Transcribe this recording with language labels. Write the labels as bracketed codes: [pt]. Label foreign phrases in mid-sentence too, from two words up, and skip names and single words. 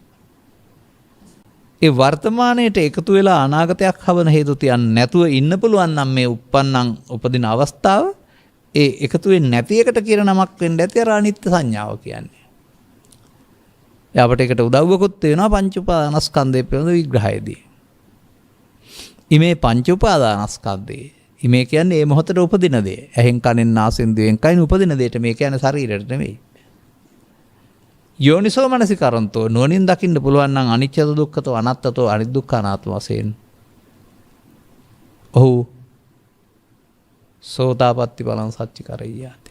[si] ඒ වර්තමානයේට එකතු වෙලා අනාගතයක් හවන හේතු තියන්නේ නැතුව ඉන්න පුළුවන් නම් මේ උපදින අවස්ථාව ඒ එකතු වෙන්නේ නැති එකට කියන නමක් වෙන්න ඇති අර අනිත්‍ය සංඥාව කියන්නේ. ඒ අපිට ඒකට උදව්වකුත් වෙනවා පංච උපාදානස්කන්ධය පිළිබඳ විග්‍රහයේදී. [pi] ඉමේ පංච උපාදානස්කන්ධේ. [si] ඉමේ කියන්නේ මේ මොහොතේ උපදින දේ. ඇහෙන් කනෙන් නාසයෙන් දිවෙන් කයින් උපදින දෙයට මේ කියන්නේ ශරීරයට නෙමෙයි. [pi] යෝනිසෝ මනසිකරන්තෝ [si] නුවණින් දකින්න පුළුවන් නම් [pi] අනිච්චතෝ දුක්ඛතෝ අනාත්තතෝ [si] අනිදුක්ඛ අනාත්ම වශයෙන්. [pi] ඔහු සෝතාපට්ටි බලං සච්චි කරයියාති.